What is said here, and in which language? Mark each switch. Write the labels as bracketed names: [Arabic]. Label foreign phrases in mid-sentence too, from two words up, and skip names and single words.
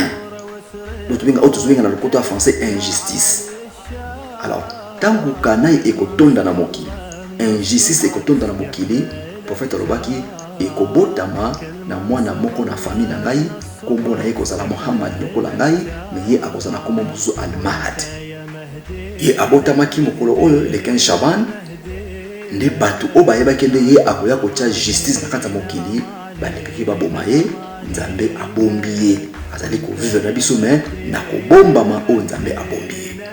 [Lingala] Lotubenga otubenga na lokoto ya français injustice. Alors, tangu kanai ekotonda na mokili, injustice ekotonda na mokili, prophète alobaki ekobotama na mwana moko na famille na ngai, kombo na ye kozala Muhammad lokola ngai, mais ye akozala kombo musu al-Mahdi. Ye abotamaki mokolo oyo le 15 Shaban, nde batu o bayebaki nde ye akoya kotia justice na kati ya mokili, balekaki baboma ye, Nzambe abombi ye. Azali ko vivre na biso mais na kobombama o Nzambe abombi ye.